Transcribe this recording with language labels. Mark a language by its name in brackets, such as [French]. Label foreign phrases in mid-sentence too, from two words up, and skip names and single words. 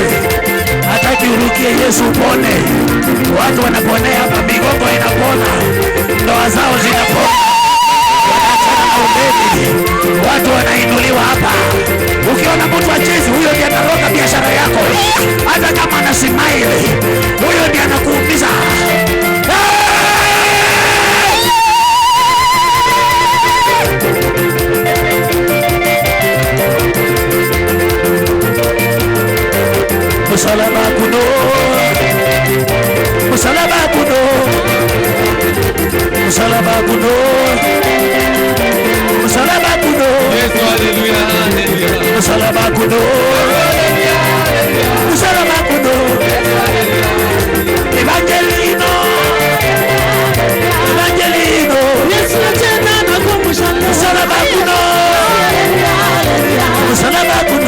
[Swahili] Hataki urukie Yesu upone. Watu wanaponea hapa, migongo inapona, ndoa zao zinapona, wanaachana na ubedi, watu wanainuliwa hapa. Ukiona mtu wa jesi, huyo ndiye anaroga biashara yako. Hata kama ana smile, huyo ndiye anakuumiza. [Luyia] Musalaba kuno, musalaba kuno, musalaba kuno, musalaba kuno. [Swahili] Yesu, haleluya, haleluya. [Luyia] Musalaba kuno, musalaba kuno. [Swahili] Evangelino, evangelino. Yesu tena nakumbusha. [Luyia] Musalaba kuno, musalaba kuno.